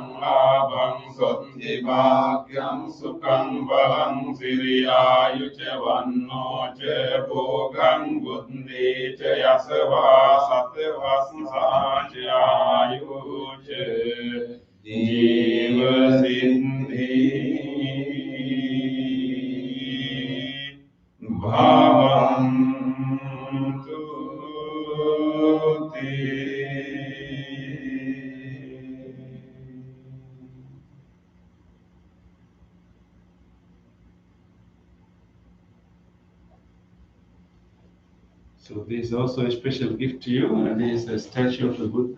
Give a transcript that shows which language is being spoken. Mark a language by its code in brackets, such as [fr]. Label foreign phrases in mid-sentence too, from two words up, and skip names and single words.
[pi] ලාභං සොත්ති භාග්‍යං සුඛං බලං සිරියායුච වන්නෝ ච භෝගං බුද්ධි ච යසවා සතවස්සා ච ආයුච ජීව සිද්ධි භවන්තු තේ. [en] So this is also a special gift to you, and this is a statue of the Buddha.